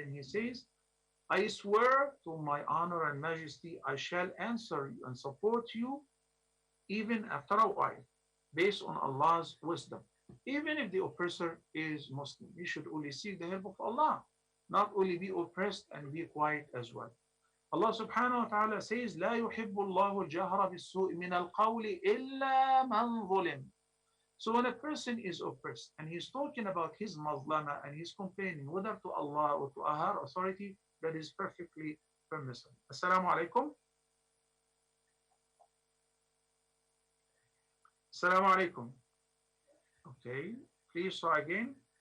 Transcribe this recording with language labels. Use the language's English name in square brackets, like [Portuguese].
[English] Then he says, I swear to my honor and majesty, I shall answer you and support you even after a while, based on Allah's wisdom. Even if the oppressor is Muslim, you should only seek the help of Allah, not only be oppressed and be quiet as well. [Arabic] Allah subhanahu wa ta'ala [English] says, [Arabic] لا يحب الله الجهر بالسوء من القول إلا من ظلم. [English] So when a person is oppressed and he's talking about his mazlama and he's complaining whether to Allah or to a higher authority, that is perfectly permissible. Assalamu alaikum. Assalamu alaikum. Okay, please try again.